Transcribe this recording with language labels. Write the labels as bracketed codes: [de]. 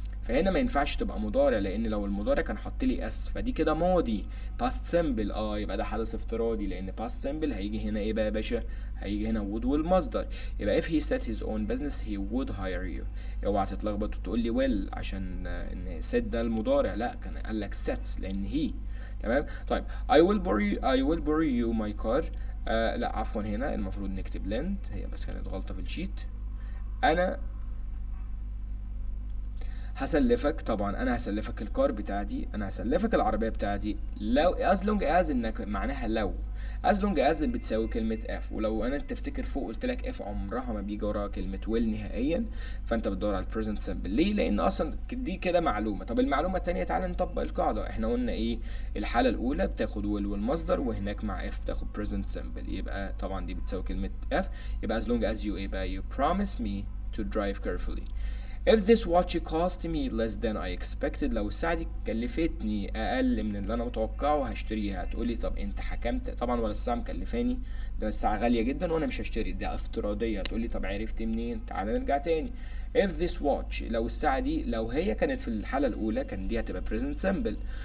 [ar] فهنا ما ينفعش تبقى مضارع، لان لو المضارع كان حط لي اس فدي كده ماضي past simple. يبقى ده حدث افتراضي، لان past simple هيجي هنا ايه بقى يا باشا؟ هيجي هنا would والمصدر. [en] يبقى if he set his own business he would hire you. [ar] اوعى تتلخبط وتقول لي will عشان ان set ده المضارع، لا كان قال لك sets لان he. تمام. [en] طيب I will borrow you my car. [ar] لا عفوا هنا المفروض نكتب lend، هي بس كانت غلطة في الشيت. انا هسلفك، طبعا انا هسلفك الكار بتاعتي، انا هسلفك العربيه بتاعتي لو as long as انك معناها لو as long as بتساوي كلمه f. ولو انا تفتكر فوق قلت لك f عمرها ما بيجي وراها كلمه will نهائيا، فانت بتدور على البريزنت سمبل. ليه؟ لان اصلا دي كده معلومه. طب المعلومه الثانيه تعالى نطبق القاعده. احنا قلنا ايه؟ الحاله الاولى بتاخد will والمصدر، وهناك مع f بتاخد present simple. يبقى طبعا دي بتساوي كلمه f. [en] يبقى as long as you [ar] ايه بقى؟ [en] you promise me to drive carefully. If this watch cost me less than I expected، [ar] لو الساعة دي كلفتني أقل من اللي أنا متوقعه هشتريها. هتقولي طب أنت حكمت طبعا ولا الساعة مكلفاني؟ ده الساعة غالية جدا وأنا مش هشتري، ده افتراضية. هتقولي طب عرفت منين؟ تعالى نرجع تاني. If this watch، لو الساعة دي لو هي كانت في الحالة الأولى كان دي هتبقى present simple.